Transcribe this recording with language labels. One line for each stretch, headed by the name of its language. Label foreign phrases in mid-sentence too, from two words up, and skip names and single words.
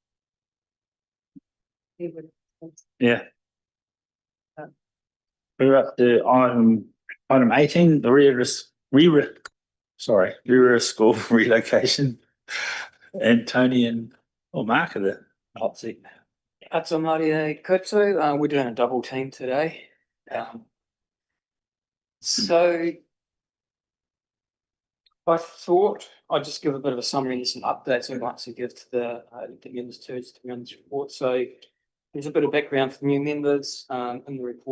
English: Yeah. We're up to item 18, the Rira School relocation. And Tony and Mark are the hot seat.
Māori: Ata Māori e koutou,
English: we're doing a double team today. So I thought I'd just give a bit of a summary and some updates I'd like to give to the members to run this report. So there's a bit of background for new members in the report.